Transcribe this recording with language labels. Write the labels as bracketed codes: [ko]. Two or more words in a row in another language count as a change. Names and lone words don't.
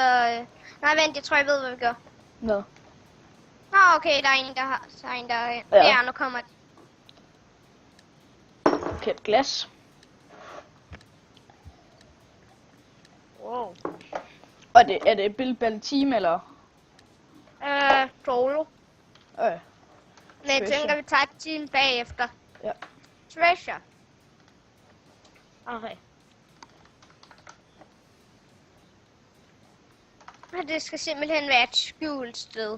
[da] nej, vent, jeg tror, jeg ved, hvad vi gør. Nå. Nå, okay, der er en, der har... Der er en, der... Ja, nu kommer det. Okay, et glas. Wow. Og er det [en] build battle team, [da] eller? Solo. Men jeg Treasure. tænker, vi tager et team bagefter. Ja. Treasure. Okay. Og det skal simpelthen være et skjult sted.